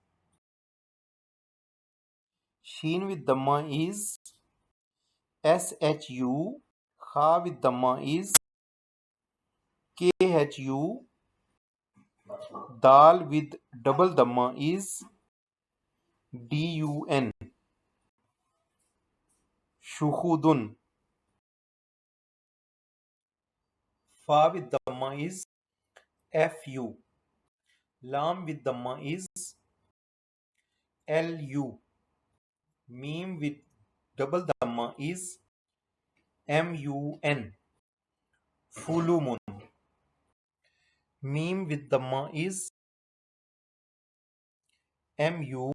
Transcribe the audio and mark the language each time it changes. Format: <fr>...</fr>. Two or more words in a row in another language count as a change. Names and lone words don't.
<en>Sheen with Dhamma is SHU. Kha with Dhamma is KHU. Dal with double Dhamma is DUN. Shuhudun. Fa with Dhamma is FU. Lam with Dhamma is LU. Meme with double Dhamma is MUN. Fulumun. Meme with Dhamma is MU.</en>